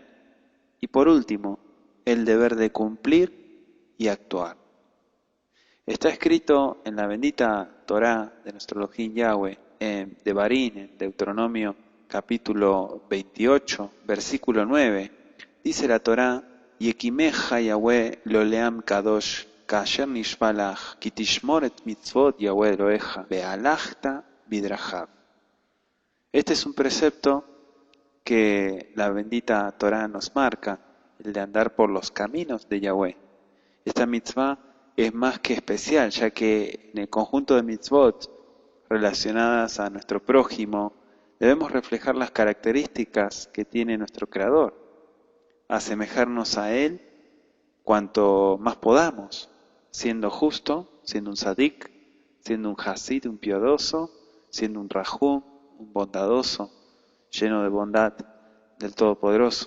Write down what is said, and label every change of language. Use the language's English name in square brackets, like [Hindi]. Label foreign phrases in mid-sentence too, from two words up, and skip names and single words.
[Spanish] Y por último, el deber de cumplir y actuar. Está escrito en la bendita Torá de nuestro Elohim Yahweh, en Devarim, en Deuteronomio capítulo 28, versículo 9, dice la Torá: [Hebrew] יקימך יהוה לו לעם קדוש כאשר נשבע לך כי תשמר את מצות יהוה אלהיך והלכת בדרכיו. [Spanish] Este es un precepto que la bendita Torá nos marca, el de andar por los caminos de Yahweh. Esta mitzvah es más que especial, ya que en el conjunto de mitzvot relacionadas a nuestro prójimo debemos reflejar las características que tiene nuestro Creador, asemejarnos a Él cuanto más podamos, siendo justo, siendo un sadik, siendo un hasid, un piadoso, siendo un rahum, un bondadoso, lleno de bondad del Todopoderoso.